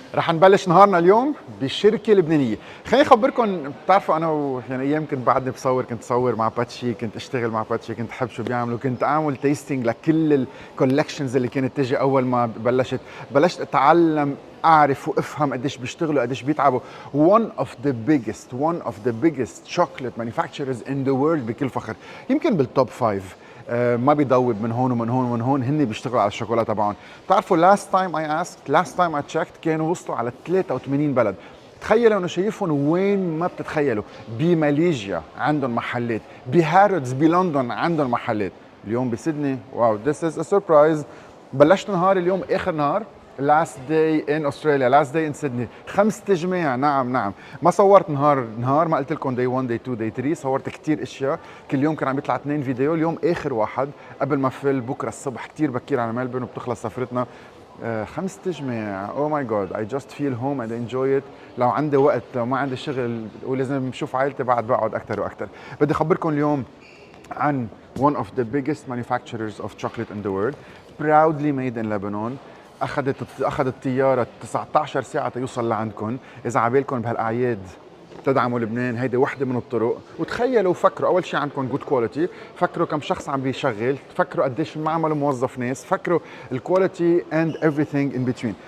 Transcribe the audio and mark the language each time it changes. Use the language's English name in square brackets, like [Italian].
[Arabic] رح نبلش نهارنا اليوم بالشركة اللبنانية. خليني أخبركم، بتعرفوا أنا يعني أيام كنت بعدني كنت أصور مع باتشي، كنت أشتغل مع باتشي، كنت أحب شو بيعملوا، كنت أعمل تيستينج لكل الكولكشنز اللي كانت تجي أول ما بلشت أتعلم، أعرف وأفهم قديش بيشتغلوا، قديش بيتعبوا. [English] one of the biggest chocolate manufacturers in the world [Arabic] بكل فخر، يمكن بالتوب 5. ما بيضوب من هون ومن هون ومن هون، هن بيشتغلوا على الشوكولا تبعهم. بتعرفوا [English] last time I checked [Arabic] كانوا وصلوا على 83 بلد. تخيلوا انه شايفهم وين ما بتتخيلوا، بماليزيا عندهم محلات، بهارودز بلندن عندهم محلات، اليوم بسيدني. [English] Wow, this is a surprise. [Arabic] بلشت نهار اليوم اخر نهار، [English] last day in Australia, last day in Sydney. [Arabic] 5 تجميع. نعم. ما صورت نهار ما قلت لكم [English] day 1 day 2 day 3. [Arabic] صورت كتير اشياء، كل يوم كان عم يطلع 2 فيديو. اليوم اخر واحد قبل ما فل بكره الصبح كتير بكير على ملبورن وبتخلص سفرتنا. 5 تجميع. [English] oh my god, I just feel home and enjoy it. [Arabic] لو عندي وقت، لو ما عندي شغل ولازم اشوف عائلتي، بعد بقعد اكثر واكثر. بدي اخبركم اليوم عن [English] one of the biggest manufacturers of chocolate in the world, proudly made in Lebanon. [Arabic] أخذت طيارة 19 ساعة تيوصل لعندكم. إذا عبالكم بهالأعياد تدعموا لبنان، هيدي وحدة من الطرق. وتخيلوا، فكروا أول شيء عندكم [English] good quality، [Arabic] فكروا كم شخص عم بيشغل، فكروا قديش معمل موظف ناس، فكروا الكواليتي [English] and everything in between.